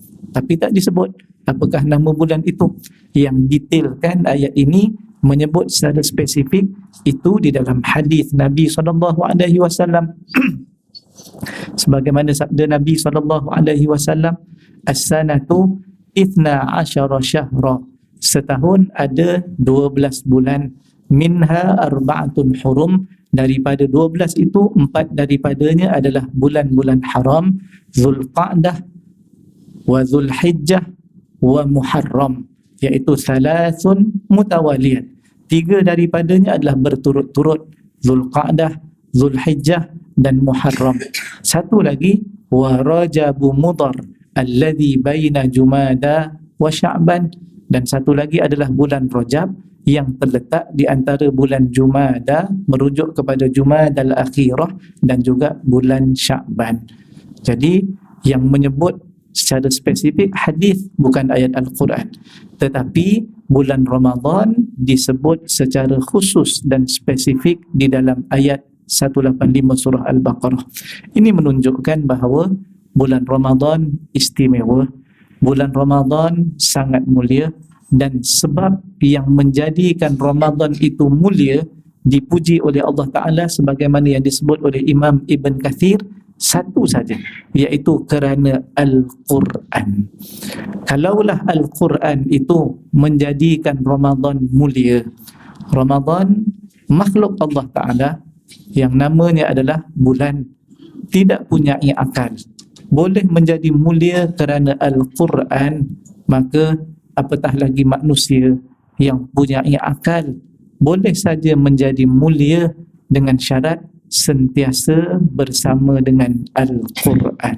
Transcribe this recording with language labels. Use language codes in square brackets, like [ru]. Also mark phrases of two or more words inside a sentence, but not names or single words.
[ms] Tapi tak disebut apakah nama bulan itu. Yang detailkan ayat ini menyebut secara spesifik itu di dalam hadis Nabi SAW. Sebagaimana sabda Nabi SAW, [ar] السنة 12 شهرا, [ms] setahun ada 12 bulan, [ar] منها أربعة حرم, [ms] daripada 12 itu 4 daripadanya adalah bulan-bulan haram, [ar] ذو القعدة وذو الحجة والمحرم, [ms] iaitu [ar] ثلاث متواليات. [ms] 3 daripadanya adalah berturut-turut, Zulqa'dah, Zulhijjah dan Muharram. Satu lagi, [ar] ورجب مضر الذي بين جمادى وشعبان, [ms] dan satu lagi adalah bulan Rajab yang terletak di antara bulan Jumada merujuk kepada Jumadal Akhirah dan juga bulan Sya'ban. Jadi yang menyebut secara spesifik hadis bukan ayat Al-Quran, tetapi bulan Ramadan disebut secara khusus dan spesifik di dalam ayat 185 surah Al-Baqarah. Ini menunjukkan bahawa bulan Ramadan istimewa, bulan Ramadan sangat mulia, dan sebab yang menjadikan Ramadan itu mulia dipuji oleh Allah Ta'ala sebagaimana yang disebut oleh Imam Ibn Kathir, satu saja, iaitu kerana Al-Quran. Kalaulah Al-Quran itu menjadikan Ramadan mulia, Ramadan makhluk Allah Ta'ala yang namanya adalah bulan, tidak punya akal, boleh menjadi mulia kerana Al-Quran, maka apatah lagi manusia yang punya akal boleh saja menjadi mulia dengan syarat sentiasa bersama dengan Al-Quran.